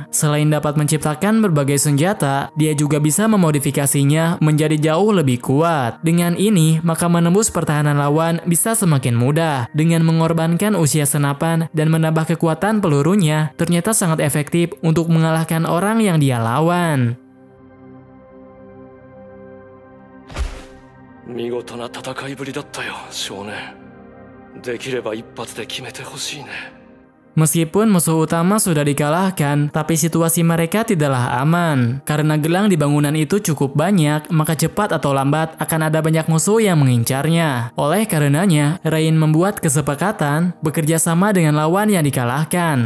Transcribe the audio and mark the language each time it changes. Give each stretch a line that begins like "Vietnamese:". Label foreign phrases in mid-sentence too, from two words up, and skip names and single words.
Indonesian: Selain dapat menciptakan berbagai senjata, dia juga bisa memodifikasinya menjadi jauh lebih kuat. Dengan ini, maka menembus pertahanan lawan bisa semakin mudah. Dengan mengorbankan usia senapan dan menambah kekuatan pelurunya, ternyata sangat efektif untuk mengalahkan orang yang dia lawan.
Japanese: 見事な戦いぶりだったよ、少年。できれば一発で決めてほしいね。
Indonesian: Meskipun musuh utama sudah dikalahkan, tapi situasi mereka tidaklah aman. Karena gelang di bangunan itu cukup banyak, maka cepat atau lambat akan ada banyak musuh yang mengincarnya. Oleh karenanya, Rain membuat kesepakatan bekerja sama dengan lawan yang dikalahkan.